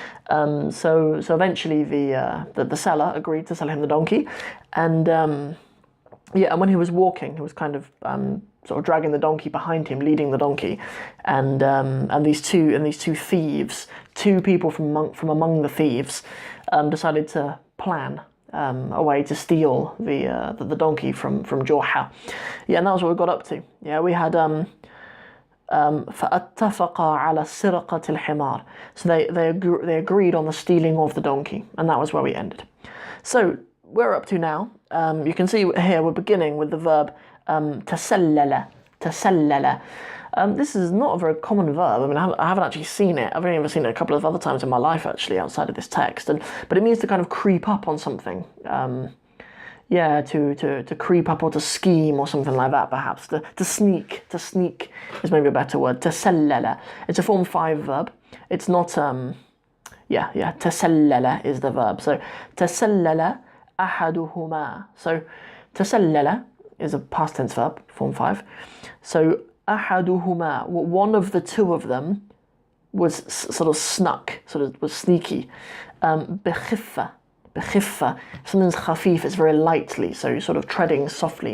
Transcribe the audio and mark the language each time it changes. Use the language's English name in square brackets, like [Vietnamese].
[English] So eventually the seller agreed to sell him the donkey, and and when he was walking, he was kind of sort of dragging the donkey behind him, leading the donkey, and these two thieves, two people from among the thieves, decided to plan a way to steal the donkey from Joha. Yeah, and that was what we got up to. Yeah, we had [Arabic] فَأَتَّفَقَا عَلَى سِرْقَةِ الْحِمَارِ. [English] So they agreed on the stealing of the donkey, and that was where we ended. So we're up to now. You can see here we're beginning with the verb تَسَلَّلَ. This is not a very common verb. I mean, I haven't actually seen it. I've only ever seen it a couple of other times in my life, actually, outside of this text. But it means to kind of creep up on something. To creep up or to scheme or something like that, perhaps. To sneak. To sneak is maybe a better word. تَسَلَّلَ. It's a form 5 verb. It's not, تَسَلَّلَ is the verb. So, [Arabic] تَسَلَّلَ أَحَدُهُمَا. [English] So, تَسَلَّلَ is a past tense verb, form 5. So, أَحَدُهُمَا, one of the two of them was sort of snuck, was sneaky. [Arabic] بِخِفَّة. [English] If something's khafif, it's very lightly, so you're sort of treading softly.